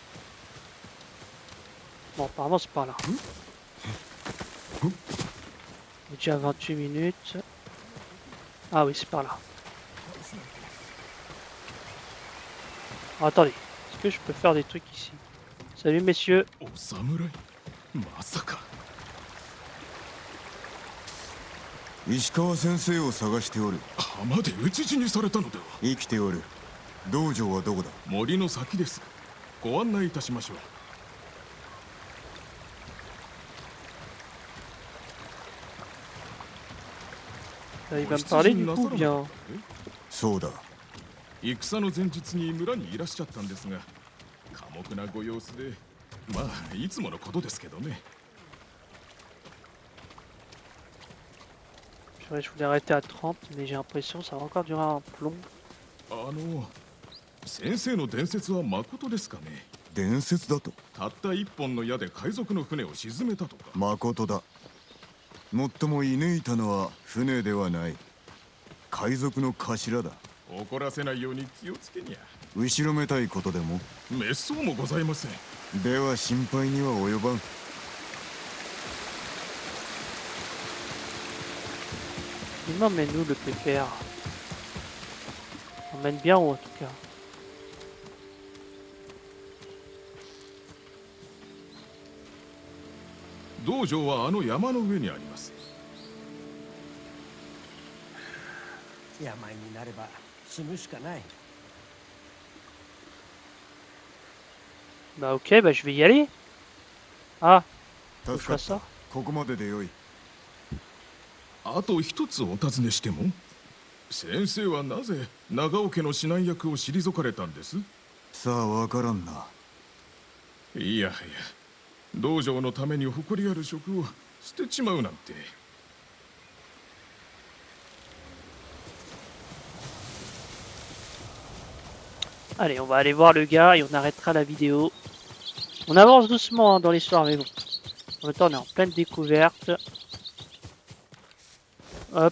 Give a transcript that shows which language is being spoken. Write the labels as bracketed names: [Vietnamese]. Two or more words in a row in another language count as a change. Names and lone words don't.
[French] Bon, apparemment c'est par là. On est déjà à 28 minutes. Ah oui, c'est par là. Oh, attendez, est-ce que je peux faire des trucs ici? Salut messieurs. Samouraï. Masaka. [Japanese] 石川先生を探しておる。浜で討ち死にされたのでは。生きておる。道場はどこだ？森の先です。ご案内いたしましょう。 [French] Il va me parler du coup bien. [Japanese] そうだ。戦の前日に村にいらっしゃったんですが、寡黙なご様子で、まあいつものことですけどね。 [French] Je voulais arrêter à 30, mais j'ai l'impression que ça va encore durer un plomb. [Japanese] 先生の伝説は誠ですかね？伝説だと？たった一本の矢で海賊の船を沈めたとか。誠だ。もっとも射抜いたのは船ではない。海賊の頭だ。怒らせないように気をつけにゃ。後ろめたいことでも？滅相もございません。では心配には及ばん。 [French] Il m'emmène où le pépère? On mène bien haut en tout cas. [Japanese] Dojoはあの山の上にあります。病になれば死ぬしかない。 [French] Bah ok, bah je vais y aller. Ah, Faut que je fasse ça? [Japanese] ここまででよい。あと一つお尋ねしても、先生はなぜ長尾家の指南役を退かれたんです？さあわからんな。いやはや、道場のために誇りある職を捨てちまうなんて。 [French] Allez, on va aller voir le gars et on arrêtera la vidéo. On avance doucement hein, dans l'histoire, mais bon. En même temps, on est en pleine découverte. Hop.